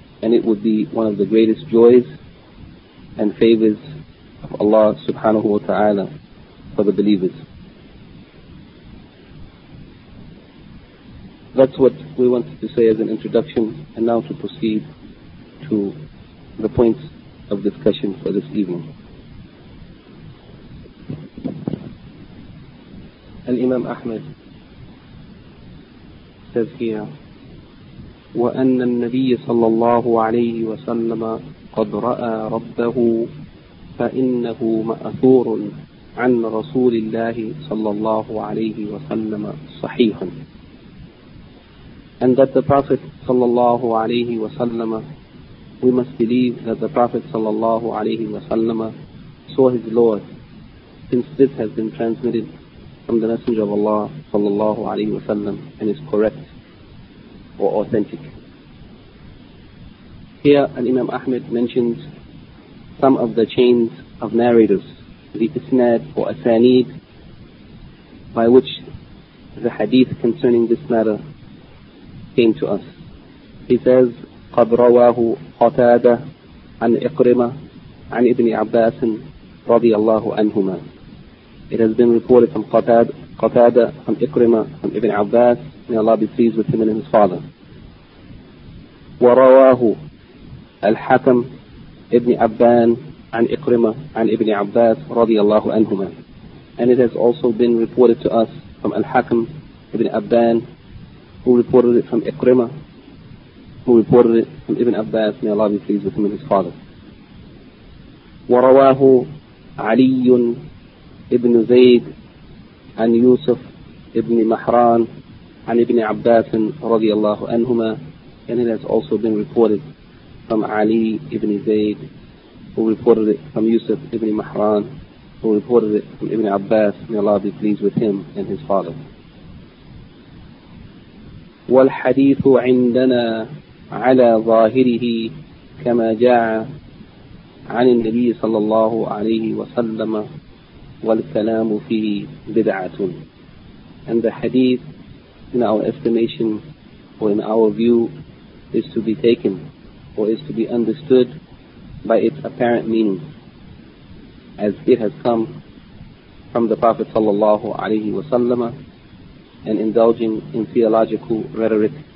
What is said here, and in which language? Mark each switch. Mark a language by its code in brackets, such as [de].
[en] And it would be one of the greatest joys and favors of Allah subhanahu wa ta'ala for the believers. That's what we wanted to say as an introduction, and now to proceed to the points of discussion for this evening. Al-Imam Ahmad says here, [ar] وَأَنَّ النَّبِيَّ صَلَّى اللَّهُ عَلَيْهِ وَسَلَّمَ قَدْ رَأَى رَبَّهُ فَإِنَّهُ مَأْثُورٌ عَنْ رَسُولِ اللَّهِ صَلَّى اللَّهُ عَلَيْهِ وَسَلَّمَ صَحِيحٌ. [en] And that the Prophet sallallahu alayhi wa sallam, we must believe that the Prophet sallallahu alayhi wa sallam saw his Lord, since this has been transmitted from the Messenger of Allah sallallahu alayhi wa sallam and is correct or authentic. Here Imam Ahmad mentions some of the chains of narrators, the isnad or asanid, by which the hadith concerning this matter came to us. He says, [ar] قَدْ رَوَاهُ قَتَادَ عَنْ إِقْرِمَةَ عَنْ إِبْنِ عَبَّاسٍ رَضِيَ اللَّهُ عَنْهُمَا. [en] It has been reported from Qatada, from Ikrimah, from Ibn Abbas, may Allah be pleased with him and his father. [ar] وَرَوَاهُ الْحَكَمْ إِبْنِ عَبَّان عَنْ إِقْرِمَةَ عَنْ إِبْنِ عَبَّاسٍ رَضِيَ اللَّهُ عَنْهُمَا. [en] And it has also been reported to us from Al-Hakam Ibn Abban, who reported it from Ikrimah, who reported it from Ibn Abbas, may Allah be pleased with him and his father. [ar] وَرَوَاهُ عَلِيٌّ ابن زيد عن يوسف ابن محران عن ابن عباس رضي الله عنهما. [en] And it has also been reported from Ali ibn Zayd, who reported it from Yusuf ibn Mahran, who reported it from Ibn Abbas, may Allah be pleased with him and his father. [ar] والحديث عندنا على ظاهره كما جاء عن النبي صلى الله عليه وسلم والكلام فيه بدعة. [en] And the hadith, in our estimation or in our view, is to be taken or is to be understood by its apparent meaning, as it has come from the Prophet sallallahu alayhi wa sallam, and indulging in theological rhetoric.